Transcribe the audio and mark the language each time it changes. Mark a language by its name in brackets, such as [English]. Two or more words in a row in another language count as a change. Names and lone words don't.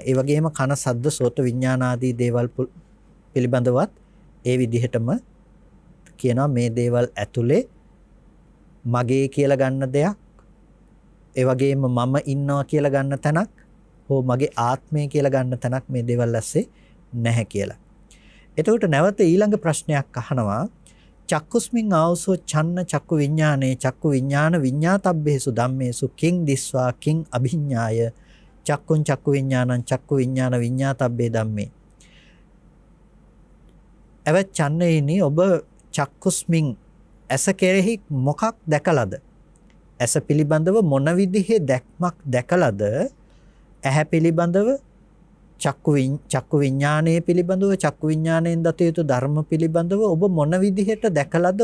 [Sinhala] ඒ වගේම කන සද්ද සෝත විඥාන ආදී දේවල් පිළිබඳවත් ඒ විදිහටම කියනවා මේ දේවල් ඇතුලේ මගේ කියලා ගන්න දෙයක්, ඒ වගේම මම ඉන්නවා කියලා ගන්න තැනක් හෝ මගේ ආත්මය කියලා ගන්න තැනක් මේ දේවල් ඇස්සේ නැහැ කියලා. එතකොට නැවත ඊළඟ ප්‍රශ්නයක් අහනවා, [Pali] චක්කුස්මින් ආවසෝ චන්න චක්කු විඥානේ චක්කු විඥාන විඤ්ඤාතබ්බේසු ධම්මේසු කිං දිස්වා කිං අභිඤ්ඤාය චක්කුං චක්කු විඥානං චක්කු විඥාන විඤ්ඤාතබ්බේ ධම්මේ. [Sinhala] එවත් චන්නේනි, ඔබ චක්කුස්මින් ඇස කෙරෙහි මොකක් දැකලාද? ඇස පිළිබඳව මොන විදිහේ දැක්මක් දැකලාද? ඇහැ පිළිබඳව, චක්කු විඥානයේ පිළිබඳව, චක්කු විඥාණයෙන් දත යුතු ධර්ම පිළිබඳව ඔබ මොන විදිහට දැකලාද?